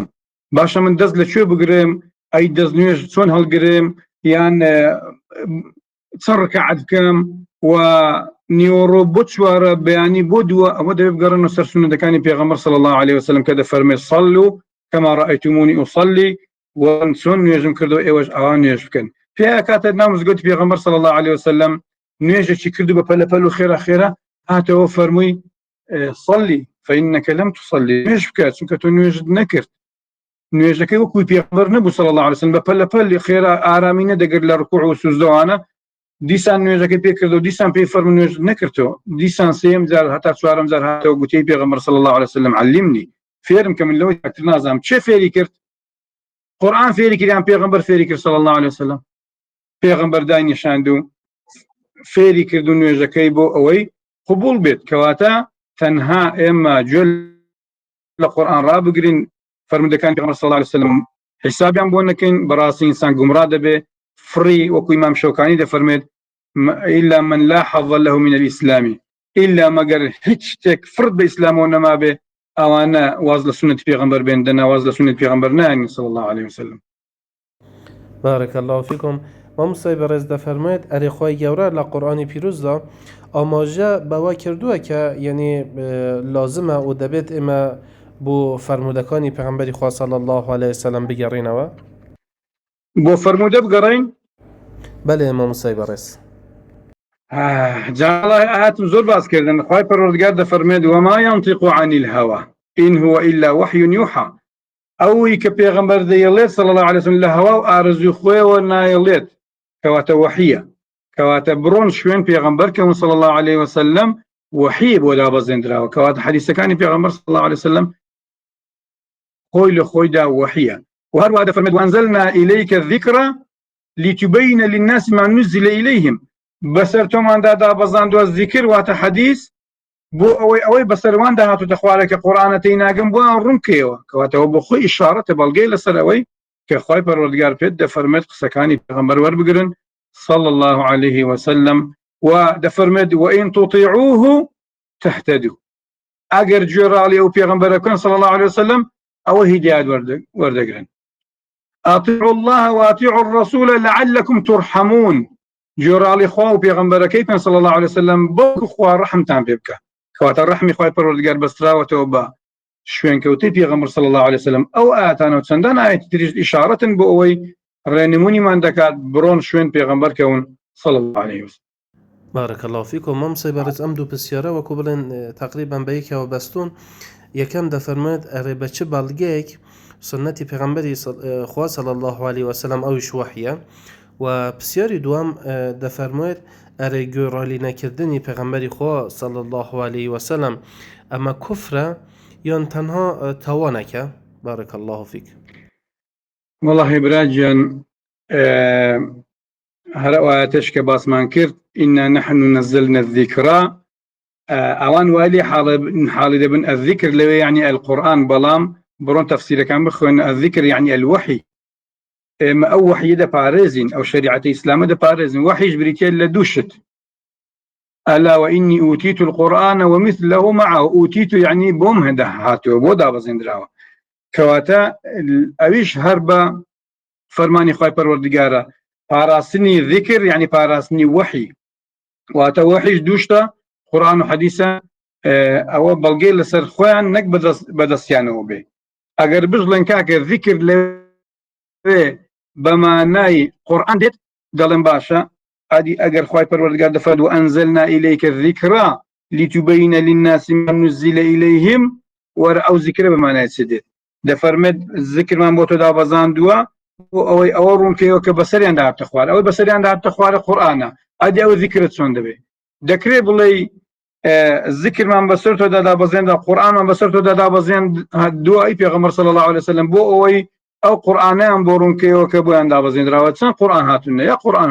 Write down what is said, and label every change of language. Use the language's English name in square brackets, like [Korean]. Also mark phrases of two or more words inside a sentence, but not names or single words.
[Central Kurdish] باشە من دەست لەکوێ بگرم، ئەی دەست نوێژ چۆن هەڵگرم، یان چەند ڕکعەت بکەم و نیوەڕۆ بۆ چوارە بەیانی بۆ دووە، ئەوە دەبێت بگەڕێنەوە سەر سونەتەکانی پێغەمبەر [Arabic] صلی الله عليه وسلم [Central Kurdish] کە دەفەرمێت [Arabic] صەلوا کەما ڕەئەیتمونی ئوصەلی، [Central Kurdish] و چۆن نوێژم کردەوە ئێوەش ئەوان نوێژ بکەن. پێ کاتە ناو مزگەوتی پێغەمبەر [Arabic] صلی الله عليه وسلم [Central Kurdish] نوێژێکی کردو بە پەلەپەل و خێرا خێرا، هاتەوە فەرمووی [Arabic] صەلی فإنك لم تصلي، [Central Kurdish] نوێژ بکە چونکە تۆ نوێژت نەکرد. نوێژەکەی وەکوی پێغەمبەر نەبوو [Arabic] صلی الله عليه وسلم، [Central Kurdish] بە پەلەپەل خێرا ئارامی نەدەگرت لە ڕکوع و سوجدەوانە. دیسان نوێژەکەی پێکردەوە، دیسان پێی فەرمووی نوێژ نەکردەوە، دیسان سێم جار هەتا چوارەم جار هاتەوە گوتەی پێغەمبەر [Arabic] صلی الله عليه وسلم علمني، [Central Kurdish] فێرم کە من لەوەی تر نازانم. چێ فێری کرد؟ قورئان فێری کردیان پێغەمبەر فێری کرد [Arabic] صلی الله عليه وسلم؟ [Central Kurdish] پێغەمبەر دانیشاند و فێری کرد و نوێژەکەی بۆ ئەوەی قبول بێت. کەواتە تەنها ئێمە گوێ لە قورئان ڕابگرین، فەرمودەکانی پێغەمبەر [Arabic] صلی الله عليه وسلم [Central Kurdish] حسابیان بۆ نەکەین، بەڕاستی ئینسان گومڕا دەبێ. فڕی وەکو ئیمام شەوکانی دەفەرمێت [Arabic] إلا من لا حظ له من الإسلام، إلا [Central Kurdish] مگر هیچ شتێک فرد بە ئیسلامەوە نەما بێ، ئەوانە واز لە سنەتی پێغەمبەر بێن، دەنا واز لە سنەتی پێغەمبەر نایەن [Arabic] صلی الله عليه وسلم. بارك الله فيكم. [Central Kurdish] ما مصيبه رز دفرمید اری خوای گەورە لە قورآنی پیرۆزدا ئاماژە بەوا کردووە کە یعنی لازمە و دەبێت ئێمە بۆ فەرمودەکانی پێغەمبەری خوا [Arabic] صلی الله عليه وسلم [Central Kurdish] بگەڕینەوە؟ بۆ فەرمودە بگەڕین؟ بەڵێ ما مصيبه رز. جاڵای ئاهاتم زۆر باسکردن. خوای پەروەردگار دەفەرمێت [Arabic] وما ينطق عن الهوى إن هو إلا وحي يوحى، [Central Kurdish] ئەوەی کە پێغەمبەر دەیەڵێت [Arabic] صلی الله عليه وسلم [Central Kurdish] لە هەوا و ئارزوی خۆیەوە نایەڵێت، کەواتە وحیە، کەواتە بڕۆن شوێن پێغەمبەر کەون [Arabic] صلی الله عليه وسلم، [Central Kurdish] وحی بۆ دابەزێنراوە. کەواتە حەدیثەکانی پێغەمبەر [Arabic] صلی الله عليه وسلم [Central Kurdish] خۆی لە خۆیدا وحیە. و هەروەها دەفەرمێت [Arabic] وأنزلنا إليك الذكر لتبين للناس ما نزل إليهم، [Central Kurdish] بەسەر تۆماندا دابەزاندووە ذیکر واتە حەدیث بۆ ئەوەی بەسەروان داهاتوتە خوارە کە قورئانە تێیناگەم بۆ ڕوونکەوە. کەواتەوە بۆ خۆی ئیشارەتە بەڵگەی لەسەر ئەوەی کە خوای پەروەردگار پێت دەفەرمێت قسەکانی پێغەمبەر وەربگرن [Arabic] صلى الله عليه وسلم، [Central Kurdish] و دەفەرمێت [Arabic] وإن تطيعوه تهتدوا، [Central Kurdish] ئەگەر گوێڕاڵی ئەو پێغەمبەرەکەن [Arabic] صلى الله عليه وسلم [Central Kurdish] ئەوە هیدایەت وەردەگرن. [Arabic] أطيعوا الله وأطيعوا الرسول لعلكم ترحمون، [Central Kurdish] گوێڕاڵی خوا و پێغەمبەرەکەی پێ [Arabic] صلی الله عليه وسلم [Central Kurdish] بۆ خوا ڕەحمتان پێ بکە. کەواتە ڕەحمی خوای پەروەردگار بەستراوەتەوە بە شوێنکەوتەی پێغەمبەر [Arabic] صلی الله عليه وسلم. [Central Kurdish] ئەو ئاەتانە و چەندان ئاەتی تریش ئیشارەتن بۆ ئەوەی ڕێنمونیمان دەکات بڕۆن شوێن پێغەمبەر کەون [Arabic] صلی الله عليه وسلم. بارك الله فيكم. [Central Kurdish] ما مصيبه رز ئەم دوو پرسیارە وەکو بڵێن تقریبا بە یەکەوە بەستون. یەکەم دەفەرمێت ئەرێ بە چ بەڵگەیەک سنەتی پێغەمبەری خوا [Arabic] صلی الله عليه وسلم [Central Kurdish] ئەویش وحیە، و پرسیاری دوام دەفەرمێت ئەرێ گوێڕالی نەکردنی پێغەمبەری خوا [Arabic] صلی الله عليه وسلم [Central Kurdish] ئەمە کوفرە یان تەنها تاوانێکە؟ [Arabic] بارك الله فيك. [Central Kurdish] والله براجیان هەر ئەوایەتش کە باسمان کرد [Arabic] إنا نحن نزلنا الذكرى، [Central Kurdish] ئەوان وای حاڵی دەبن الذكر لەوێ [Arabic] يعني القورآن، [Central Kurdish] بەڵام بڕۆن تەفسیرەکان بخوێن [Arabic] الذكر يعني الوحي. [Central Kurdish] ئێمە ئەو وحیە دەپارێزین، ئەو شریعەتە ئیسلامە دەپارێزین. وحیش بریتێ لە دوو شت، [Arabic] ألا وإني أوتيت القرآن ومثله معه، أوتيت يعني [Central Kurdish] بۆم هەندە هاتووە بۆ دابەزێنراوە. کەواتە ئەویش هەر بە فەرمانی خوای پەروەردگارە پاراستنی ذکر يعني پاراستنی وحی، واتە وحیش دووشتە قورآن و حەدیثە، ئەوە بەڵگەی لەسەر خۆیان نەک بەدەستیانەوە بێ. ئەگەر بژڵێن کاکە ذکر لەوێ بەمانای قورآن دێت دەڵێن باشە، ئادی ئەگەر خوای پەروەردگار دەفەرمێت [Arabic] وأنزلنا إليك الذكرى لتبين للناس ما نزل إليهم، [Central Kurdish] وەرە ئەو ذیکرە بەمانای چ دێت؟ دەفەرمێت ذکرمان بۆ تۆ دابەزاندووە بۆ ئەوەی ئەوە ڕوونکەوە کە بەسەریان داهاتە خوارە، ئەوەی بەسەریان داهاتە خوارە قورئانە، ئادی ئەوە ذیکرت چۆن دەبێت؟ دەکرێت بڵێ ذکرمان بەسەر تۆ دادابەزێندا، قورئانمان بەسەر تۆ دادابەزێن دوای پێغەمبەر [Arabic] صلی الله عليه وسلم [Central Kurdish] بۆ ئەوەی ئەو قورئانیان بۆ ڕوونکەوە کە بۆیان دابەزێنراوە چەند قورئان هاتوونە یا قورئان